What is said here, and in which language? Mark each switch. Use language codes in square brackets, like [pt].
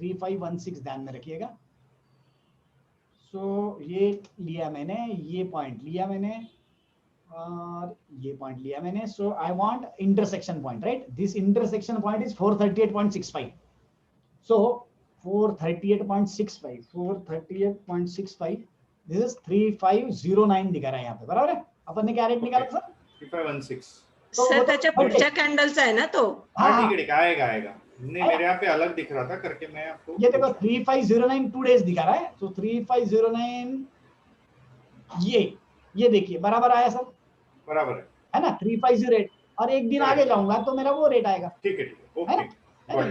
[hi] 3516 ध्यान में रखिएगा। सो ये लिया मैंने, ये पॉइंट लिया मैंने और ये पॉइंट लिया मैंने। [en] So I want intersection point, right? This intersection point is 438.65। [hi] So 438.65 this is 3509 दिखा रहा है यहाँ पे, बराबर है? अपन ने क्या रेट निकाला सर? 3516। [mr] सर त्याच्या पुढच्या कॅन्डलचा आहे ना तो? [hi] हाँ ठीक है, आएगा। नहीं, मेरे यहाँ पे अलग दिख रहा था करके मैं आपको। ये देखो 3509 2 डेज दिखा रहा है। तो 3509 ये देखिए, बराबर आया सर? बराबर है ना? 3508 और एक दिन आगे जाऊंगा तो मेरा वो रेट आएगा। ठीक है, ओके।